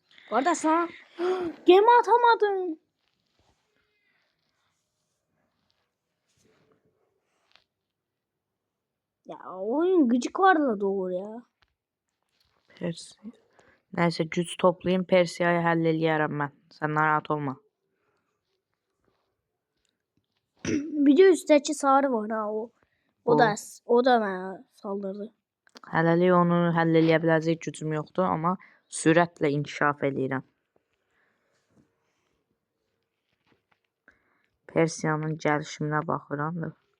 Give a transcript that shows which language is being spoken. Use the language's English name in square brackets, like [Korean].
[Turkish] Kardeş sana gemi atamadım. Ya oyun gıcık vardı doğru ya. [Azerbaijani] Persiya. Nəysə güc toplayayım, Persiyayı həll eləyərəm mən. Sən narahat olma. [Turkish] Bir de üstteki sarı var ha o. O da bana saldırdı. [Azerbaijani] Hələlik onu həll eləyə biləcək gücüm yoxdur, amma sürətlə inkişaf eləyirəm. Persiyanın gəlişiminə baxıram da.